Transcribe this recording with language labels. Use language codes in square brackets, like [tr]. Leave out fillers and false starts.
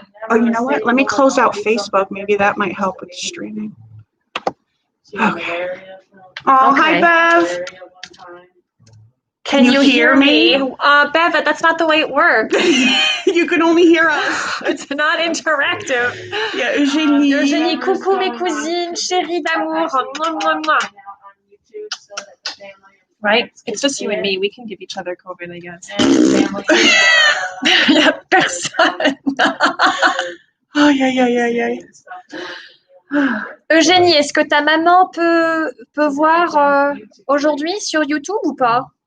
[en] Oh, you know what? Let me close out Facebook. Maybe that might help with streaming. Okay. Oh, hi, Bev. Can you hear me? me? Bev, that's not the way it works. You can only hear us. It's not interactive. Yeah, Eugénie. [fr] Eugénie, coucou mes cousines, chérie d'amour. [en] Mouah, mouah, mouah. Right? It's just you and me. We can give each other COVID, I guess. Yeah, [fr] personne. Aïe, aïe, aïe, aïe, aïe. Eugénie, est-ce que ta maman peut voir aujourd'hui sur YouTube ou pas?